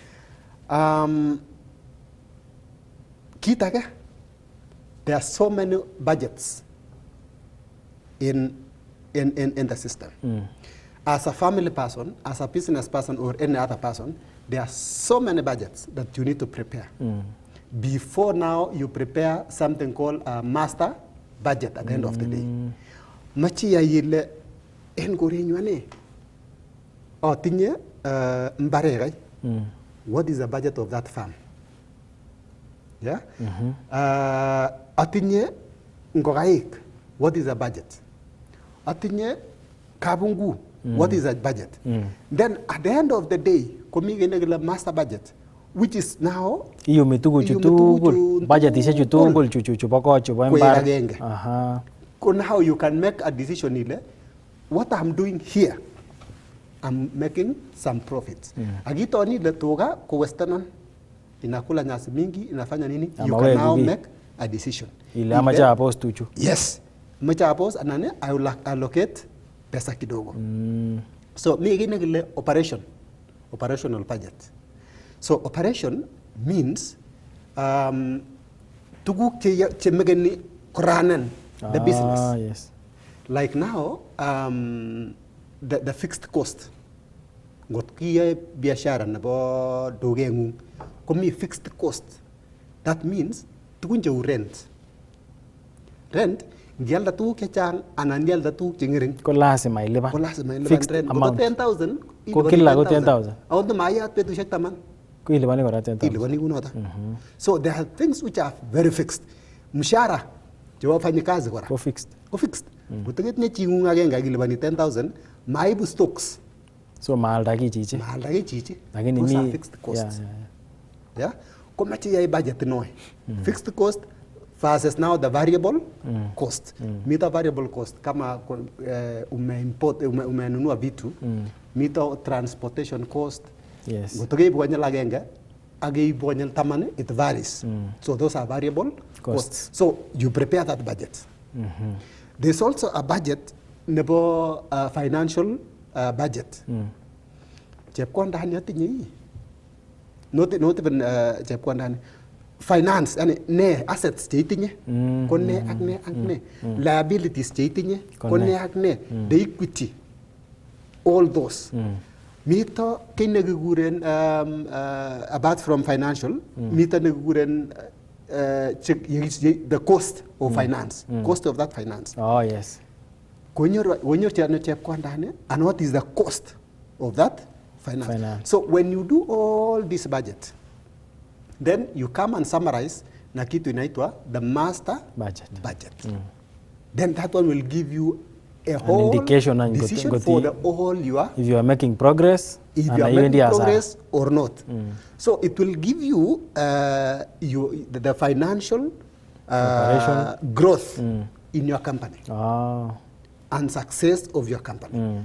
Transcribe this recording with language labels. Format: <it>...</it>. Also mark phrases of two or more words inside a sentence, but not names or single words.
<en>Kitake, there are so many budgets in the system. As a family person, as a business person, or any other person, there are so many budgets that you need to prepare. Before now, you prepare something called a master budget at the end of the day.</en> <kln>Machi ya yile engorenywane. Atinye mbare kai.</kln> <en>What is the budget of that farm? Yeah?</en> <kln>Atinye ngokaik.</kln> <en>What is the budget?</en> <kln>Atinye kabungu.</kln> <en>What is the budget? Then at the end of the day,</en> <kln>komi kele</kln> <en>master budget, which is now</en> <kln>iyumi tuguchu tugul, budgetisiek tugul chubo kot chubo imbar.</kln> <en>So now you can make a decision ile, what I'm doing here, I'm making some profits.</en> <kln>Agitoni ile tuga ko westernon</kln> <sw>inakula nyasi mingi, inafanya nini?</sw> <en>You can now make a decision.</en> <kln>Ile amacha apos tuchu.</kln> <en>Yes.</en> <kln>Amacha apos anane</kln> <en>I will allocate</en> <sw>pesa kidogo.</sw> <kln>So mi kile kile</kln> <en>operational budget. So operation means</en> <kln>tuguk che megeni koranen</kln> <en>the business. Yes. Like now the fixed cost.</en> <kln>Ngot kiyae biashara nebo dogengung komi</kln> <en>fixed cost. That means</en> <kln>tugun cheu</kln> <en>rent.</en> <kln>Rent ngialda tuguk chechang anan ngialda tuguk chengering ko lazima ilipan.</kln> <en>Fixed rent amount. 10,000</en> <kln>ko kila ko 10,000. Awon mayat betusiek 10. Ko ilipani kora 10,000. Ilipani kunoto.</kln> <en>So there are things which are very fixed.</en> <kln>Mshahara chebo wafanyikazi kora Ko fixed. Ko fixed. Kotegetinye chingung agenge akilipani 10,000 maibu stocks. So maalda ki chichi.</kln> <en>Lakini those are fixed costs.</en> <kln>Yeah. Komache yai budget noe.</kln> <en>Fixed cost versus now the variable cost. Mita variable cost</en> <sw>kama umenunua vitu,</sw> <en>mita transportation cost. Yes.</en> <kln>Ngotokeibu konyil agenge, ageibu konyil taman,</kln> <en>it varies. So those are variable costs. So you prepare that budget. There's also a budget nebo financial budget.</en> <kln>Chepkondani atinye hii.</kln> <en>Not even chepkondani. Finance,</en> <kln>ne assets cheitinye, ko ne ak ne. Liabilities cheitinye, ko ne ak ne.</kln> <en>The equity, all those.</en> <kln>Mito kay nagiguren</kln> <en>apart from financial,</en> <kln>mito nagiguren</kln> <en>the cost of finance, cost of that finance. Oh yes. When you're chepkondani, and what is the cost of that finance? So when you do all this budget, then you come and summarize</en> <sw>na kitu inaitwa</sw> <en>the master budget. Then that one will give you a whole indication and decision for the whole you are. If you are making progress, if you are making progress or not. So it will give you the financial growth in your company and success of your company.</en>